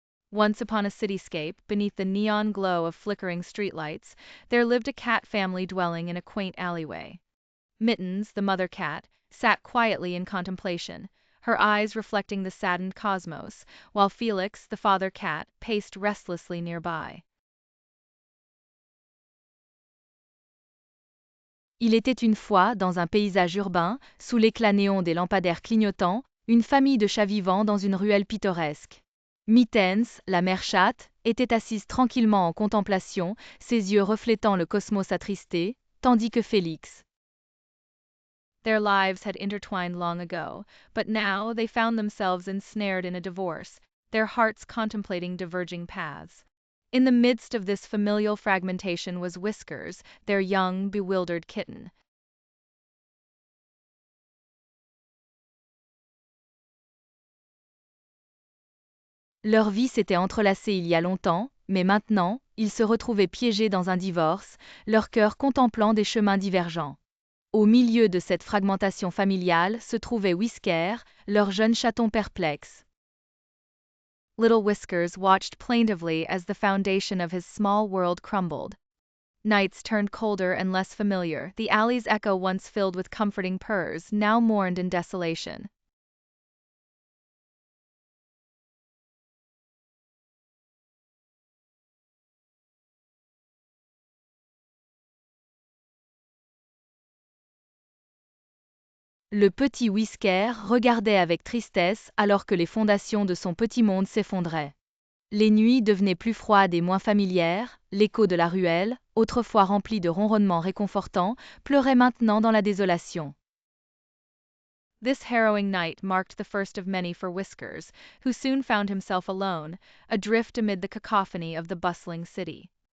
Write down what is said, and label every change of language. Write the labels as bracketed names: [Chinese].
[English] Once upon a cityscape, beneath the neon glow of flickering streetlights, there lived a cat family dwelling in a quaint alleyway. Mittens, the mother cat, sat quietly in contemplation, her eyes reflecting the saddened cosmos, while Felix, the father cat, paced restlessly nearby. [French] Il était une fois, dans un paysage urbain, sous l'éclat néon des lampadaires clignotants, une famille de chats vivants dans une ruelle pittoresque. Mittens, la mère chatte, était assise tranquillement en contemplation, ses yeux reflétant le cosmos attristé, tandis que Félix. [English] Their lives had intertwined long ago, but now they found themselves ensnared in a divorce, their hearts contemplating diverging paths. In the midst of this familial fragmentation was Whiskers, their young, bewildered kitten. [French] Leur vie s'était entrelacée il y a longtemps, mais maintenant, ils se retrouvaient piégés dans un divorce, leur cœur contemplant des chemins divergents. Au milieu de cette fragmentation familiale se trouvait Whisker, leur jeune chaton perplexe. [English] Little Whiskers watched plaintively as the foundation of his small world crumbled. Nights turned colder and less familiar, the alley's echo once filled with comforting purrs now mourned in desolation. [French] Le petit Whisker regardait avec tristesse alors que les fondations de son petit monde s'effondraient. Les nuits devenaient plus froides et moins familières, l'écho de la ruelle, autrefois rempli de ronronnements réconfortants, pleurait maintenant dans la désolation. [English] This harrowing night marked the first of many for Whiskers, who soon found himself alone, adrift amid the cacophony of the bustling city.